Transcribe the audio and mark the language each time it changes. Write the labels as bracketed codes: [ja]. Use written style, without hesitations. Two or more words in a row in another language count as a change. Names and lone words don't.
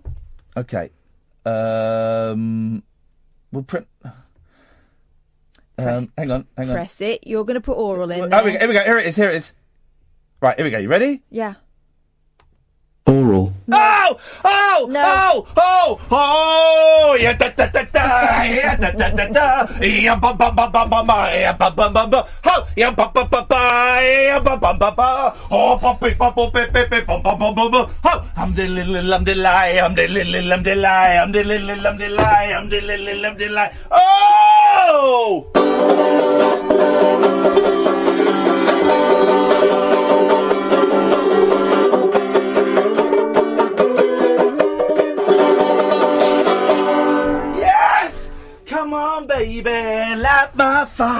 [en] Okay. We'll print. Hang on. Press it. You're going to put oral in. Oh, here we go. Here it is. Right. Here we go. You ready? Yeah. Oral. No. Oh! Yeah, da da da da. Yeah, da da da da. Yeah, ba ba ba ba ba ba. Yeah, ba ba ba ba. Ho! Yeah, ba ba ba ba. Yeah, ba ba ba ba. Oh, ba ba ba ba ba ba ba ba ba ba ba. Ho! I'm the little, I'm the lie, I'm the little, I'm the lie, I'm the little, I'm the lie, I'm the little, I'm the lie. Oh! Come on, baby, light my fire.